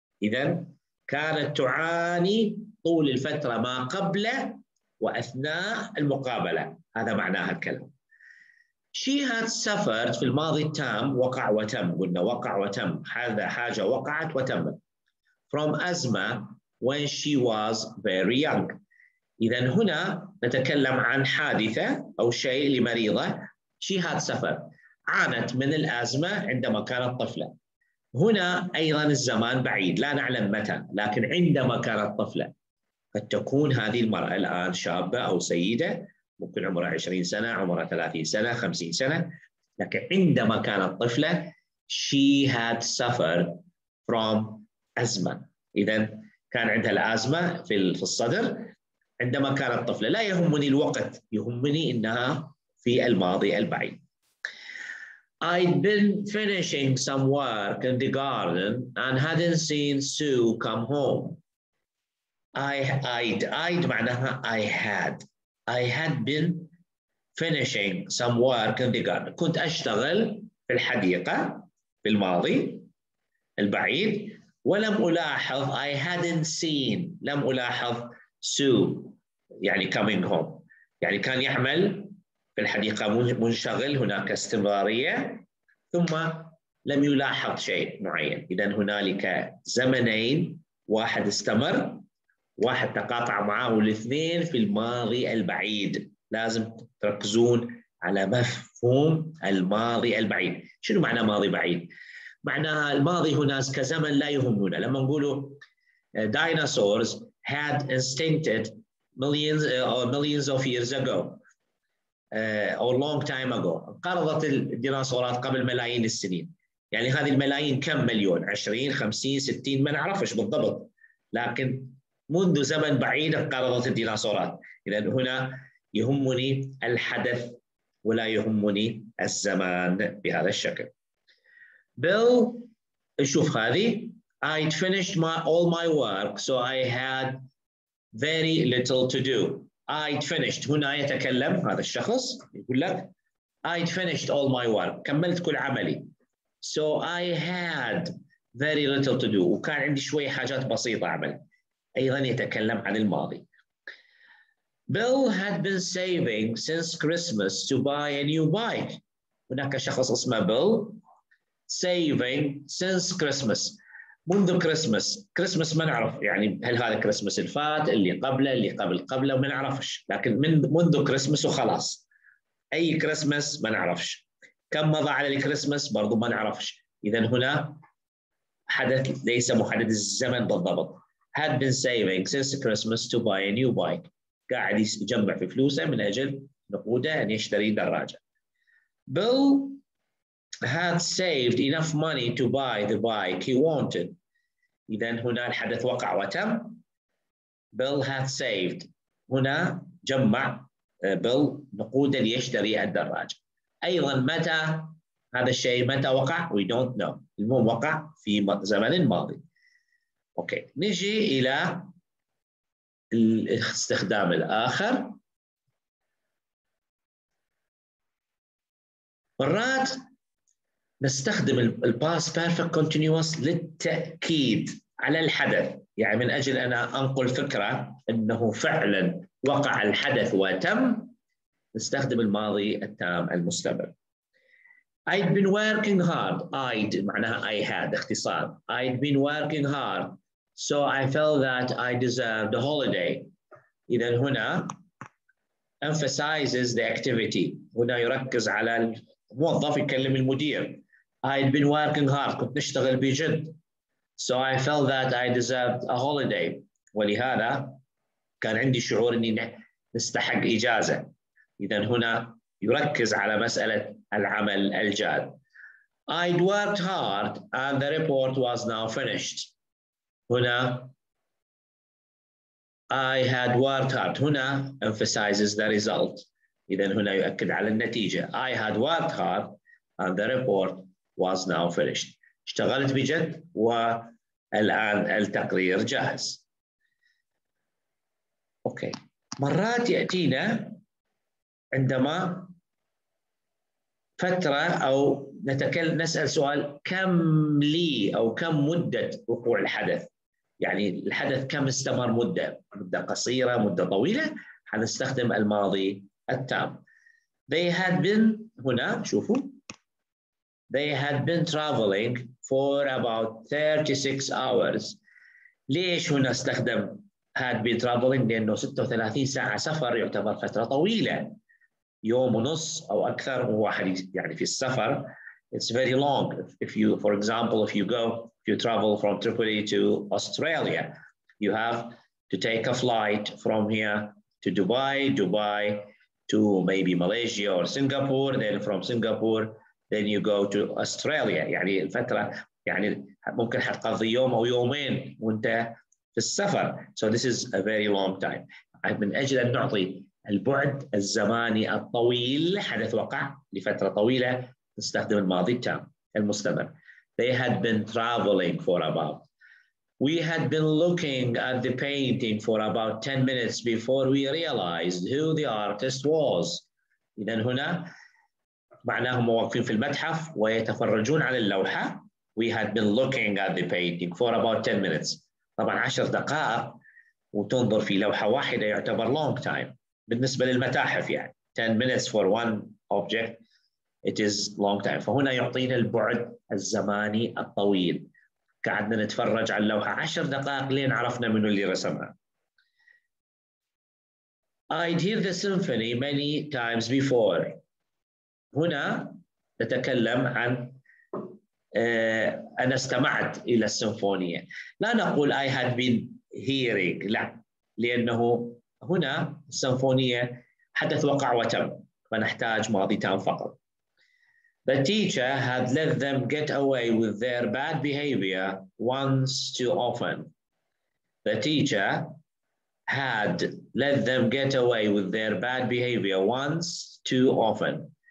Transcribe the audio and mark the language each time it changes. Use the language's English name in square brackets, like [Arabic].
[Arabic] إذن كانت تعاني طول الفترة ما قبل وأثناء المقابلة، هذا معناها الكلام. [English] She had suffered [Arabic] في الماضي التام وقع وتم، قلنا وقع وتم، هذا حاجة وقعت وتمت. [English] From asthma when she was very young. [Arabic] إذن هنا نتكلم عن حادثة أو شيء لمريضة. [English] She had suffered، [Arabic] عانت من الأزمة عندما كانت طفلة. هنا أيضا الزمان بعيد لا نعلم متى، لكن عندما كانت طفلة. قد تكون هذه المرأة الآن شابة أو سيدة، ممكن عمرها 20 سنة، عمرها 30 سنة، 50 سنة، لكن عندما كانت طفلة [English] she had suffered from asthma. [Arabic] إذن كان عندها الأزمة في الصدر عندما كانت طفلة. لا يهمني الوقت، يهمني إنها في الماضي البعيد. [English] I'd been finishing some work in the garden and hadn't seen Sue come home. I'd [Arabic] معناها [English] I had been finishing some work in the garden. [Arabic] كنت أشتغل في الحديقة في الماضي البعيد، ولم ألاحظ [English] I hadn't seen، [Arabic] لم ألاحظ Sue يعني [English] coming home، [Arabic] يعني كان يعمل في الحديقة منشغل، هناك استمرارية، ثم لم يلاحظ شيء معين. إذا هنالك زمنين، واحد استمر، واحد تقاطع معه، والاثنين في الماضي البعيد. لازم تركزون على مفهوم الماضي البعيد. شنو معنى ماضي بعيد؟ معناها الماضي هنا كزمن لا يهمنا. لما نقوله [English] dinosaurs had extincted millions of years ago or long time ago. [Arabic] انقرضت الديناصورات قبل ملايين السنين. يعني هذه الملايين كم مليون؟ 20 50 60 ما نعرفش بالضبط، لكن منذ زمن بعيد انقرضت الديناصورات. إذا هنا يهمني الحدث ولا يهمني الزمان بهذا الشكل. [English] Bill، [Arabic] شوف هذه [English] I'd finished all my work so I had very little to do. I'd finished [Arabic] هنا يتكلم هذا الشخص يقول لك [English] I'd finished all my work، [Arabic] كملت كل عملي. [English] So I had very little to do، [Arabic] وكان عندي شوية حاجات بسيطة أعمل. أيضا يتكلم عن الماضي. [English] Bill had been saving since Christmas to buy a new bike. [Arabic] هناك شخص اسمه Bill [English] saving since Christmas، [Arabic] منذ كريسمس ما نعرف يعني هل هذا كريسمس الفات، اللي قبله، اللي قبله ما نعرفش، لكن منذ كريسمس وخلاص. أي كريسمس ما نعرفش، كم مضى على الكريسماس برضو ما نعرفش. إذا هنا حدث ليس محدد الزمن بالضبط. [English] had been saving since Christmas to buy a new bike، [Arabic] قاعد يجمع في فلوسه من أجل نقوده أن يشتري دراجة. [English] Bill had saved enough money to buy the bike he wanted. [Arabic] إذا هنا الحدث وقع وتم. Bill [English] had saved، [Arabic] هنا جمع Bill نقودا ليشتري الدراجة. أيضا متى هذا الشيء متى وقع؟ [English] we don't know. [Arabic] المهم وقع في زمن ماضي. أوكي، نجي إلى الاستخدام الآخر. مرات نستخدم الباست بيرفكت كونتينيوس للتأكيد على الحدث، يعني من أجل أنا أنقل فكرة أنه فعلا وقع الحدث وتم، نستخدم الماضي التام المستمر. [English] I'd been working hard. I'd [Arabic] معناها [English] I had [Arabic] اختصار. [English] I'd been working hard so I felt that I deserved a holiday. [Arabic] إذا هنا [English] emphasizes the activity. [Arabic] هنا يركز على الموظف يكلم المدير. [English] I'd been working hard، [Arabic] كنت نشتغل بجد. [English] So I felt that I deserved a holiday، [Arabic] ولهذا كان عندي شعور أني نستحق إجازة. إذا هنا يركز على مسألة العمل الجاد. [English] I'd worked hard and the report was now finished. هنا I had worked hard، هنا emphasizes the result. [Arabic] إذا هنا يؤكد على النتيجة. [English] I had worked hard and the report was now finished. [Arabic] اشتغلت بجد والآن التقرير جاهز. أوكي، مرات يأتينا عندما فترة أو نسأل سؤال كم لي أو كم مدة وقوع الحدث، يعني الحدث كم استمر، مدة قصيرة، مدة طويلة، حنستخدم الماضي التام. [English] They had been، [Arabic] هنا شوفوا [English] they had been traveling for about 36 hours. [Arabic] ليش هنا استخدم [English] had been traveling؟ [Arabic] لأنه 36 ساعة سفر يعتبر فترة طويلة، يوم ونص أو أكثر واحد يعني في السفر. [English] It's very long. If you, for example, if you travel from Tripoli to Australia, you have to take a flight from here to Dubai to maybe Malaysia or Singapore, then from Singapore, then you go to Australia. [Arabic] يعني الفترة يعني ممكن حتقضي يوم أو يومين وأنت في السفر. [English] So this is a very long time. [Arabic] من أجل أن نعطي البعد الزماني الطويل، حدث وقع لفترة طويلة، نستخدم الماضي التام المستمر. [English] They had been traveling for about. We had been looking at the painting for about 10 minutes before we realized who the artist was. [Arabic] إذن هنا معناهم واقفين في المتحف ويتفرجون على اللوحة. [English] We had been looking at the painting for about 10 minutes. [Arabic] طبعا 10 دقائق وتنظر في لوحة واحدة يعتبر [English] long time [Arabic] بالنسبة للمتاحف، يعني [English] 10 minutes for one object it is long time. [Arabic] فهنا يعطينا البعد الزماني الطويل. قعدنا نتفرج على اللوحة 10 دقائق لين عرفنا منو اللي رسمها. [English] I'd hear the symphony many times before. [Arabic] هنا نتكلم عن أنا استمعت إلى السيمفونية. لا نقول [English] I had been hearing، [Arabic] لا، لأنه هنا السيمفونية حدث وقع وتم، فنحتاج ماضي تام فقط. [English] The teacher had let them get away with their bad behavior once too often. The teacher had let them get away with their bad behavior once too often.